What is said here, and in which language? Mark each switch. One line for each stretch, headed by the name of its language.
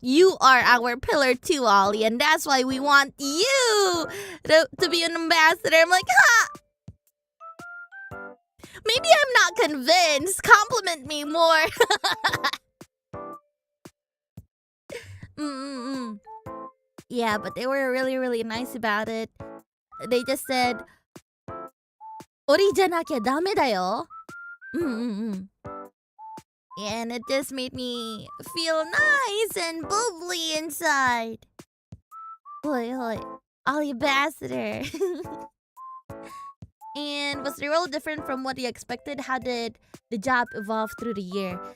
English: You are our pillar too, Ollie, and that's why we want you to be an ambassador. I'm like, huh? Maybe I'm not convinced. Compliment me more. Yeah, but they were really, really nice about it. They just said, "Ori
Japanese: じゃなきゃダメだよ."
English: And it just made me feel nice and bubbly inside. Hoi hoi, Ollie ambassador. And was the role different from what you expected? How did the job evolve through the year?